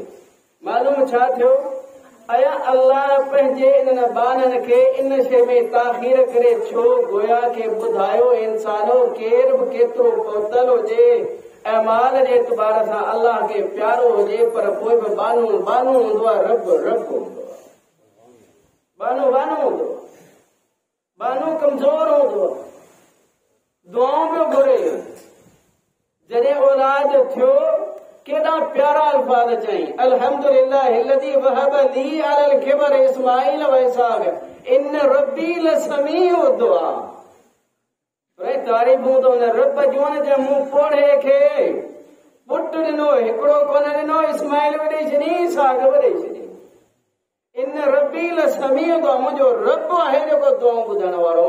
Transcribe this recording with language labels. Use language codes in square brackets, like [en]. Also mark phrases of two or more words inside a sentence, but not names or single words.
[sd] मालूम छा थियो, अया अल्लाह पंहिंजे इन्हनि बाननि खे इन शइ में ताख़ीर करे छो, गोया खे ॿुधायो इंसानो केर बि केतिरो पहुतल हुजे ऐमाल जे एतबार सां अल्लाह खे प्यारो हुजे, पर पोइ बि बानू बानू हूंदो आहे, रब रब हूंदो आहे, बानू बानू हूंदो आहे, बानू कमज़ोर हूंदो आहे, दुआऊं पियो घुरे। जॾहिं औलाद थियो केॾा प्यारा अल्फाज़ चई, [ar] الحمد لله الذي وهب لي على الكبر إسماعيل وإسحاق إن ربي لسميع الدعاء. [sd] तारीफ़ूं तो रब जूं जे मूं पोड़े खे पुट ॾिनो, हिकिड़ो कोन ॾिनो, इस्माईल बि ॾेई छॾी, इसहाक़ बि ॾेई छॾी। [ar] إن ربي لسميع الدعاء, [sd] मुंहिंजो रब आहे जेको दुआऊं ॿुधण वारो।